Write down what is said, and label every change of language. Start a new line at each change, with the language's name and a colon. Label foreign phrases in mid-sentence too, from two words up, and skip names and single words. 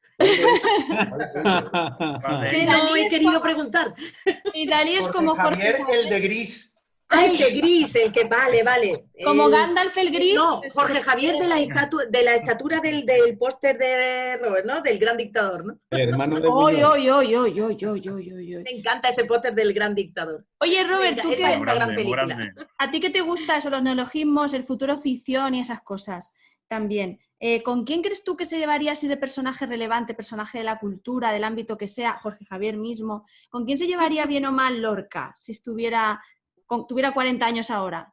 Spanish: Que Dalí no he es querido como- preguntar. Y Dalí es como Jorge Javier, Javier, el de gris. Ah, el de gris, el que vale. como Gandalf el gris. No, pues, Jorge Javier de la estatura del póster de Robert, ¿no? Del gran dictador, ¿no? El hermano de Oy, Buñuel. oy, oy, oy, oy, oy, oy, oy, oy. Me encanta ese póster del gran dictador. Oye, Robert, Venga, ¿tú esa qué? es una gran Muy película. grande. ¿A ti qué te gusta eso, los neologismos, el futuro ficción y esas cosas también? ¿Con quién crees tú que se llevaría así de personaje relevante, personaje de la cultura, del ámbito que sea, Jorge Javier mismo? ¿Con quién se llevaría bien o mal Lorca si tuviera 40 años ahora?